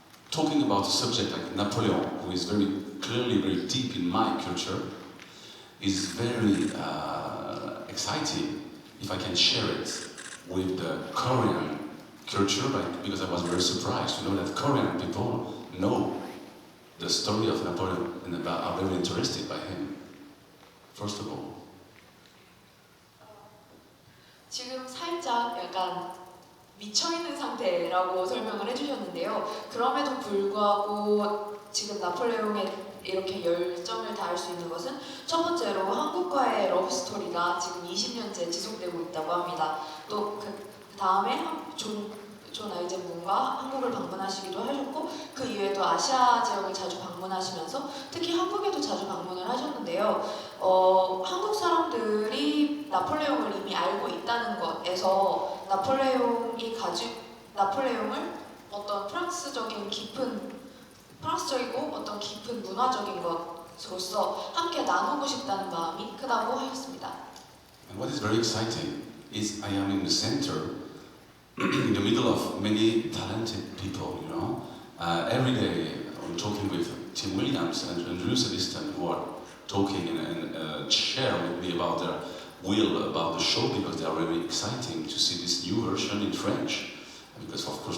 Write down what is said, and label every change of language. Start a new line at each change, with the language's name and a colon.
English: Talking about a subject like Napoleon, who is very clearly very deep in my culture, is very exciting if I can share it with the Korean culture, because I was very surprised to know that Korean people know the story of Napoleon and are very interested by him, first of all.
Korean: 지금 살짝 약간 미쳐있는 상태라고 설명을 해주셨는데요. 그럼에도 불구하고 지금 나폴레옹에 이렇게 열정을 다할 수 있는 것은 첫 번째로 한국과의 러브스토리가 지금 20년째 지속되고 있다고 합니다. 또 그 다음에 존 아이젠문과 한국을 방문하시기도 하셨고 그 이외에도 아시아 지역을 자주 방문하시면서 특히 한국에도 자주 방문을 하셨는데요. 한국 사람들이 나폴레옹을 이미 알고 있다는 것에서 나폴레옹을 어떤 프랑스적이고 어떤 깊은 문화적인 것으로서 함께 나누고 싶다는 마음이 크다고 하였습니다.
English: And what is very exciting is I am in the center, in the middle of many talented people, every day I'm talking with Tim Williams and Drew Seliston, who are talking and share with me about their will about the show, because they are very exciting to see this new version in French. Because of course